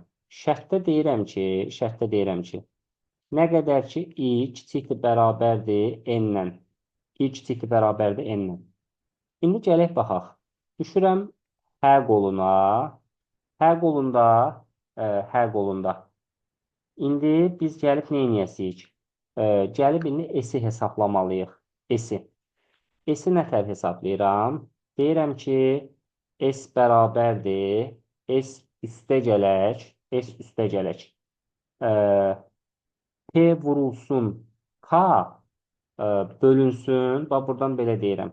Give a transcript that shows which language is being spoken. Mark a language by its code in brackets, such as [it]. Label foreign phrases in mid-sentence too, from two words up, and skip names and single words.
[az] Şərtdə deyirəm ki, nə qədər ki i kiçikdir bərabərdir n-lə. I kiçikdir bərabərdir n-lə. İndi gələk baxaq. Düşürəm hə qoluna. Hə qolunda, hə qolunda. İndi biz gəlib nə edəcəyik? Gəlib indi S-i hesablamalıyıq. S-i. S-i nətər hesablayıram? Deyirəm ki, S bərabərdir. S üstə gələk. S üstə gələk. P vurulsun K bölünsün. Bax, buradan belə deyirəm.